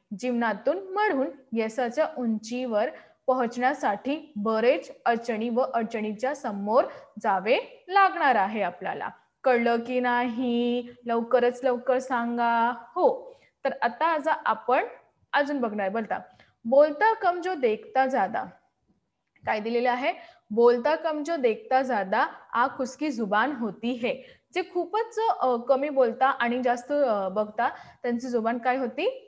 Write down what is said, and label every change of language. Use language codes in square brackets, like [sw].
[mr] जीवनातून म्हणून यशाच्या उंचीवर पोहोचण्यासाठी बरेच अडचणीच्या समोर जावे लागणार आहे आपल्याला. कळलं की नाही? लवकरच लवकर सांगा. हो. तर आता आपण अजून बघणार [hi] बोलता कम जो देखता ज्यादा. [mr] काय दिलेलं आहे? [hi] बोलता कम जो देखता ज्यादा आंख उसकी जुबान होती है. [mr] जे खूपच कमी बोलता आणि जास्त बघता त्यांची जुबान काय होती?